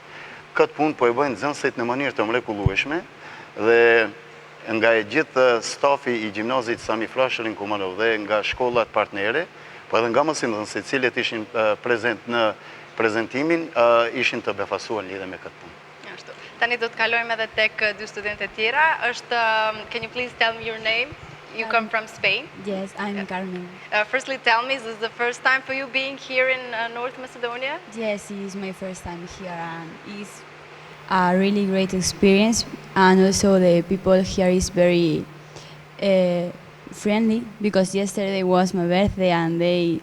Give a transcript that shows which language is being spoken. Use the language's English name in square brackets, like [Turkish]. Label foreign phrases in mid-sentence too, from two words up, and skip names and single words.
[Albanian] Këtë punë po e bëjnë nxënësit në mënyrë të mrekullueshme dhe nga e gjithë stafi i gjimnazit Sami Frashëri në Kumanov dhe nga shkollat partnere, po edhe nga mësimdhënësit të cilët ishin prezent në prezantimin, ishin të befasuar lidhe me këtë punë. Ashtu. Tani do të kalojmë edhe tek 2 studentë tjera. [English] Can you please tell me your name? You come from Spain? Yes, I'm Carmen. Firstly, tell me, is this the first time for you being here in North Macedonia? Yes, it's my first time here, and a really great experience, and also the people here is very friendly, because yesterday was my birthday and they